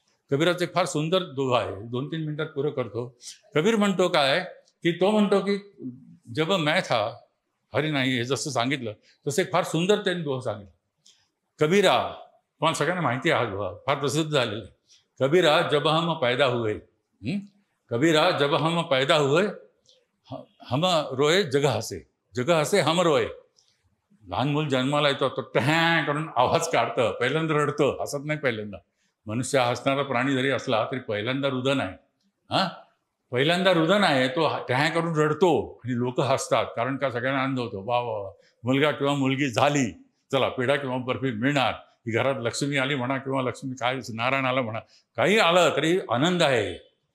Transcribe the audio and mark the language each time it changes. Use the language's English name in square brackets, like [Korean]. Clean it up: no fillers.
[Marathi] कबीराचे फार सुंदर दोहा आहे, 2-3 मिनिटात पुरं करतो. कबीर म्हणतो काय की, तो म्हणतो की [Hindi] जब मैं था हरी नाही, [Marathi] हे जसं सांगितलं तसं एक फार सुंदर त्यांनी दोहा सांगितलं. कबीरा, तुम्हाला सगळ्यांना माहिती आहे हा दोहा, फार प्रसिद्ध झालेला आहे. [Hindi] कबीरा जब हम पैदा हुए, कबीरा जब हम पैदा हुए हम रोए जग हसे, जग हसे हम रोए. [Marathi] लहान मूल जन्माला येतो तो टॅं करून आवाज काढतं, पहिल्यांदा रडतं, हसत नाही पहिल्यांदा. मनुष्य हसणारा प्राणी जरी असला तरी पहिल्यांदा रुदन आहे. पहिल्यांदा रुदन आहे, तो टॅं करून रडतो आणि लोक हसतात. कारण का? सगळ्यांना आनंद होतो, वा वा मुलगा किंवा मुलगी झाली, चला पेढा किंवा बर्फी मिळणार, ही घरात लक्ष्मी आली म्हणा किंवा लक्ष्मी काय नारायण आला म्हणा, काही आलं तरी आनंद आहे.